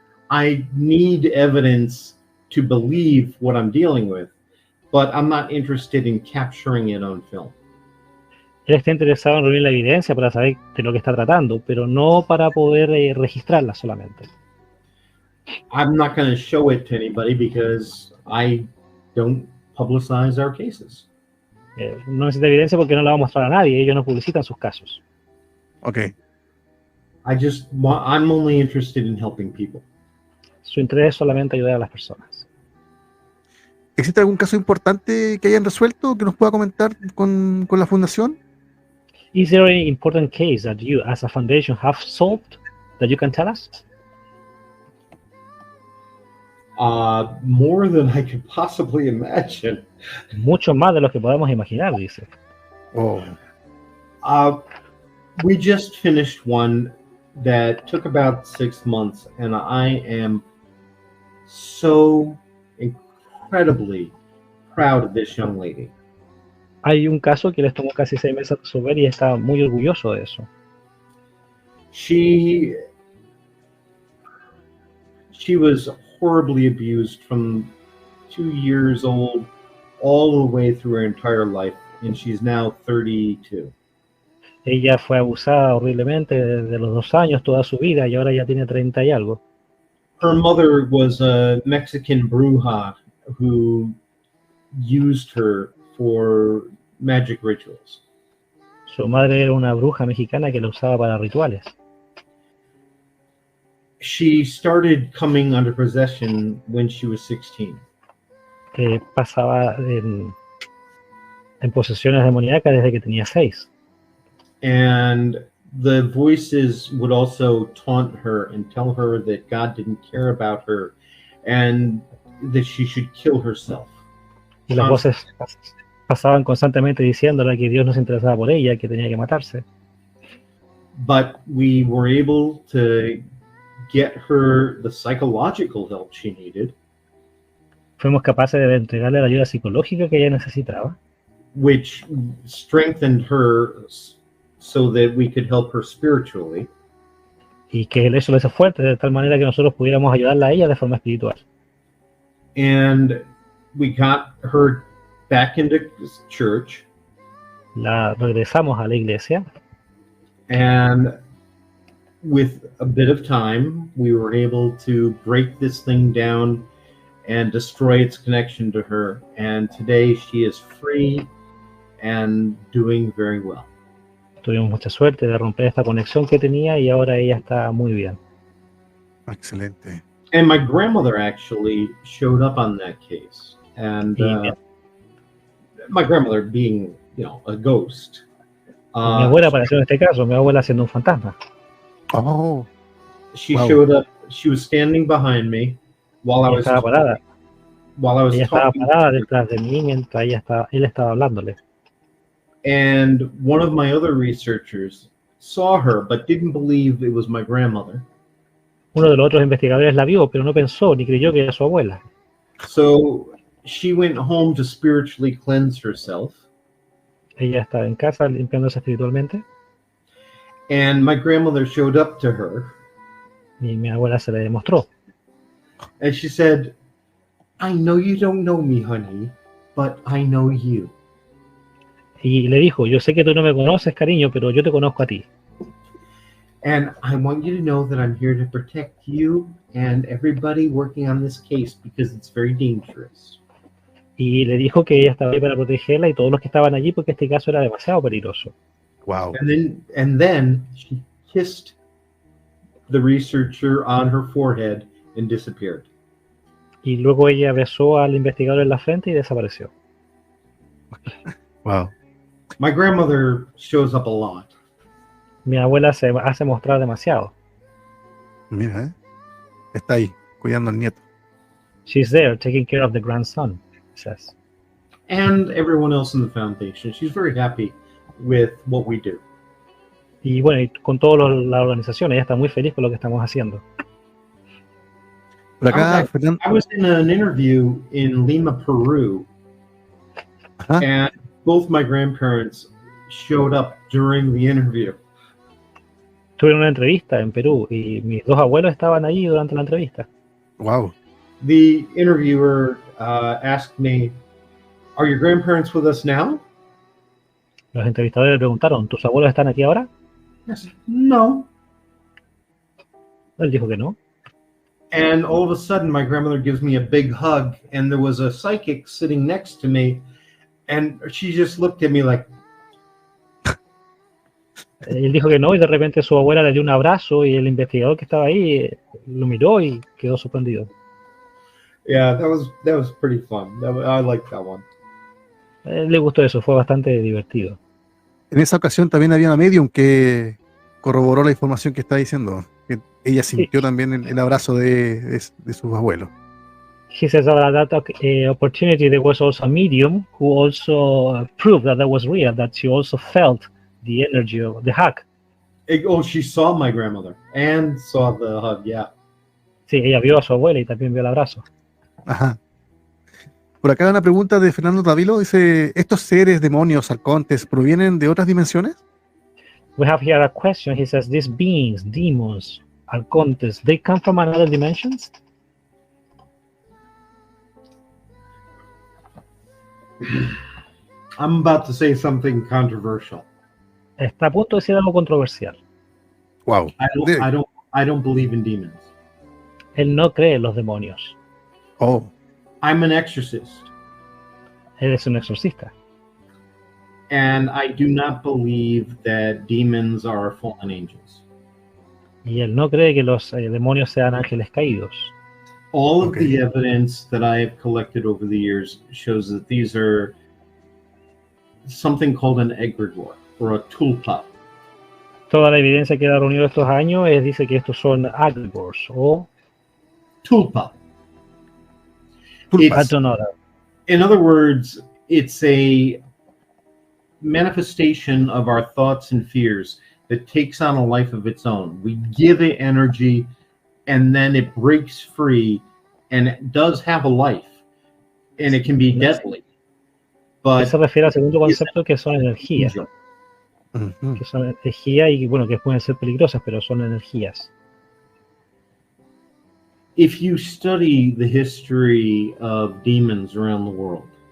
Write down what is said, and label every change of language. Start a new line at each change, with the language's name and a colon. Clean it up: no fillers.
English: I need evidence to believe what I'm dealing with, but I'm not interested in capturing it on film.
Spanish: Él está interesado en reunir la evidencia para saber de lo que está tratando, pero no para poder registrarla solamente.
English: I'm not going to show it to anybody because I don't publicize our cases.
Spanish: No necesita evidencia porque no la va a mostrar a nadie, ellos no publicitan sus casos.
English: Okay. I'm only interested in helping people.
Spanish: Su interés es solamente ayudar a las personas. ¿Existe algún caso importante que hayan resuelto que nos pueda comentar con la fundación?
English: Is there any important case that you, as a foundation, have solved that you can tell us? More than I could possibly imagine.
Spanish: Mucho más de lo que podemos imaginar, dice. Oh.
English: We just finished one that took about 6 months, and I am so incredibly proud of this young lady.
Spanish: Hay un caso que les tomó casi 6 meses resolver y está muy orgulloso de eso.
English: She was horribly abused from 2 years old all the way through her entire life, and she's now 32.
Spanish: Ella fue abusada horriblemente desde los 2 años, toda su vida, y ahora ya tiene 30 y algo.
English: Her mother was a Mexican bruja who used her for magic rituals.
Spanish: Su madre era una bruja mexicana que la usaba para rituales.
English: She started coming under possession when she was 16.
Spanish: Pasaba en posesiones demoníacas desde que tenía 6.
English: And the voices would also taunt her and tell her that God didn't care about her and that she should kill herself.
Spanish: Y las voces pasaban constantemente diciéndole que Dios no se interesaba por ella, que tenía que matarse.
English: But we were able to get her the psychological help she needed.
Spanish: Fuimos capaces de entregarle la ayuda psicológica que ella necesitaba,
English: which strengthened her so that we could help her spiritually.
Spanish: y que eso lo hizo fuerte de tal manera que nosotros pudiéramos ayudarla a ella de forma espiritual.
English: And we got her back into church.
Spanish: La regresamos a la iglesia.
English: And with a bit of time, we were able to break this thing down and destroy its connection to her. And today she is free and doing very well.
Spanish: Tuvimos mucha suerte de romper esta conexión que tenía y ahora ella está muy bien. Excelente.
English: And my grandmother actually showed up on that case. And my grandmother being, a ghost.
Spanish: Mi abuela apareció en este caso, mi abuela siendo un fantasma. Oh.
English: She showed up. She was standing behind me while I was
Spanish: estaba parada. Ella estaba parada detrás de mí mientras él estaba hablándole.
English: And one of my other researchers saw her but didn't believe it was my grandmother.
Spanish: Uno de los otros investigadores la vio, pero no pensó ni creyó que era su abuela.
English: So she went home to spiritually cleanse herself.
Spanish: Ella estaba en casa limpiándose espiritualmente.
English: And my grandmother showed up to her.
Spanish: Y mi abuela se le demostró.
English: And she said, I know you don't know me, honey, but I know you.
Spanish: Y le dijo, yo sé que tú no me conoces, cariño, pero yo te conozco a ti.
English: And I want you to know that I'm here to protect you and everybody working on this case because it's very dangerous.
Spanish: Y le dijo que ella estaba ahí para protegerla y todos los que estaban allí porque este caso era demasiado peligroso. Wow.
English: And then she kissed the researcher on her forehead and disappeared.
Spanish: Y luego ella besó al investigador en la frente y desapareció. Wow.
English: My grandmother shows up a lot.
Spanish: Mi abuela se hace mostrar demasiado. Mira, está ahí, cuidando al nieto.
English: She's there, taking care of the grandson, says. And everyone else in the foundation. She's very happy with what we do.
Spanish: Y bueno, y con toda la organización, ella está muy feliz con lo que estamos haciendo. Por acá,
English: I was in an interview in Lima, Peru, and both my grandparents showed up during the interview.
Spanish: Tuve una entrevista en Perú y mis dos abuelos estaban allí durante la entrevista. Wow.
English: The interviewer asked me, "Are your grandparents with us now?"
Spanish: Los entrevistadores le preguntaron, ¿tus abuelos están aquí ahora?
English: Yes. No.
Spanish: Él dijo que no.
English: And all of a sudden, my grandmother gives me a big hug, and there was a psychic sitting next to me, and she just looked at me like.
Spanish: Él dijo que no y de repente su abuela le dio un abrazo y el investigador que estaba ahí lo miró y quedó sorprendido.
English: Yeah, that was pretty fun. I liked that one.
Spanish: Le gustó eso, fue bastante divertido. En esa ocasión también había una medium que corroboró la información que está diciendo. Que ella sintió también el abrazo de sus abuelos.
English: He says that opportunity there was also a medium who also proved that was real, that she also felt the energy of the hug. She saw my grandmother and saw the hug, yeah.
Spanish: Sí, ella vio a su abuela y también vio el abrazo. Ajá. Por acá una pregunta de Fernando Tavilo, dice, ¿estos seres, demonios, arcontes, provienen de otras dimensiones?
English: We have here a question. He says, these beings, demons, arcontes, they come from another dimensions? I'm about to say something controversial.
Spanish: Está a punto de decir algo controversial. Wow.
English: I don't believe in demons.
Spanish: Él no cree en los demonios. Oh.
English: I'm an exorcist.
Spanish: Él es un exorcista.
English: And I do not believe that demons are fallen angels.
Spanish: Y él no cree que los demonios sean ángeles caídos.
English: All of the evidence that I have collected over the years shows that these are something called an egregore or a tulpa.
Spanish: Toda la evidencia que ha reunido estos años dice que estos son agregors o tulpa.
English: I don't know that. In other words, it's a manifestation of our thoughts and fears that takes on a life of its own. We give it energy, and then it breaks free, and it does have a life, and it can be deadly. But
Spanish: se refiere al segundo concepto, que son energías. Que son energía y bueno, que pueden ser peligrosas, pero son energías.
English: If you study the history of demons around the world,